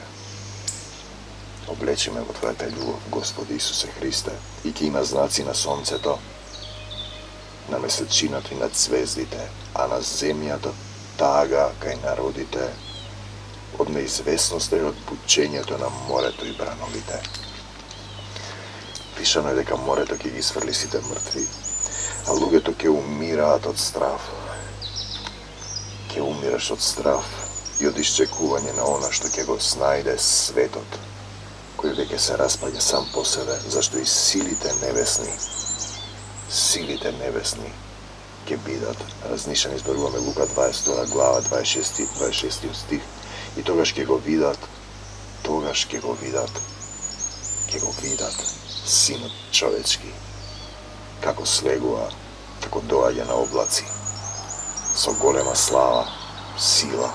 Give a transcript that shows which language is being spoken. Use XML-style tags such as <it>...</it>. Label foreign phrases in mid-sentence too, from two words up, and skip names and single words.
<mk>Облечи ме во твојата љубов, Господи Исусе Христе, и ќе има знаци на сонцето, на месечината и на звездите, а на земјата тага кај народите, од неизвестноста и од бучењето на морето и брановите. Пишано е дека морето ќе ги сврли сите мртви, а луѓето ќе умираат од страв. Ќе умираш од страв, и од исчекувања на оно што ќе го снајде светот, кој веќе се распаѓа сам по себе, зашто и силите небесни ќе бидат разнишени. Зборуваме Лука 22 глава 26 стих. И тогаш ќе го видат Синот човечки, како слегува, како доаѓа на облаци, со голема слава, сила.</mk>